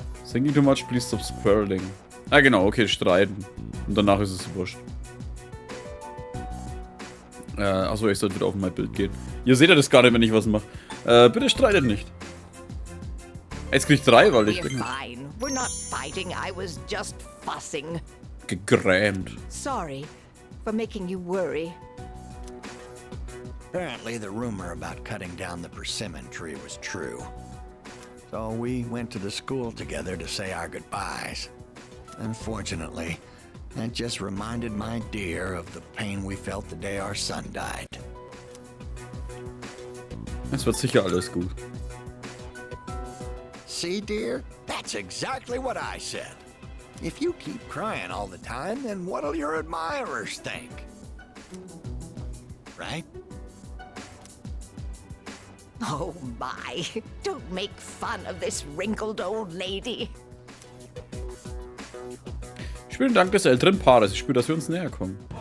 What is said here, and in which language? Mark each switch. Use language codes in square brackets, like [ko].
[en] Thinking too much, please stop spiraling. [de] Ah, genau, okay, streiten. Und danach ist es wurscht. Achso, ich sollte wieder auf mein Bild gehen. Ihr seht ja das gar nicht, wenn ich was mache. Bitte streitet nicht. Jetzt krieg ich 3, weil ich bin [en] We're not fighting. I was just fussing. [de] gegrämt. [en] Sorry for making you worry. Apparently, the rumor about cutting down the persimmon tree was true. So we went to the school together to say our goodbyes. Unfortunately, that just reminded my dear of the pain we felt the day our son died. [de] Es wird sicher alles gut. [en] See, dear? That's exactly what I said. If you keep crying all the time, then what'll your admirers think? Right? Oh my, don't make fun of this wrinkled old lady. [de] Ich spiele dank des älteren Paares. Ich spüre, dass wir uns näher kommen.